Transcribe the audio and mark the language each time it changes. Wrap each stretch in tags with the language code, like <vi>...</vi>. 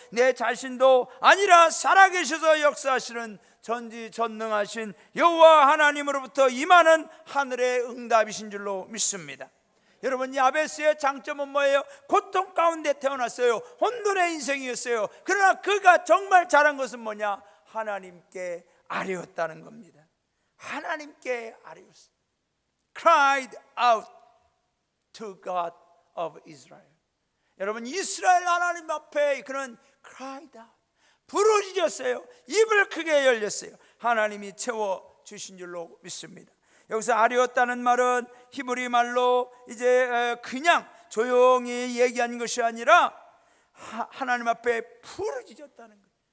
<ko>내 자신도 아니라 살아계셔서 역사하시는 전지전능하신 여호와 하나님으로부터 임하는 하늘의 응답이신 줄로 믿습니다. 여러분, 야베스의 장점은 뭐예요? 고통 가운데 태어났어요. 혼돈의 인생이었어요. 그러나 그가 정말 잘한 것은 뭐냐? 하나님께 아뢰었다는 겁니다. 하나님께 아뢰었어요.</ko> <en>Cried out to God of Israel.</en> <ko>여러분, 이스라엘 하나님 앞에 그는</ko> <en>cried out,</en> <ko>부르짖었어요. 입을 크게 열렸어요. 하나님이 채워주신 줄로 믿습니다. 여기서 아뢰었다는 말은 히브리 말로 이제 그냥 조용히 얘기한 것이 아니라 하나님 앞에 부르짖었다는 거예요.</ko>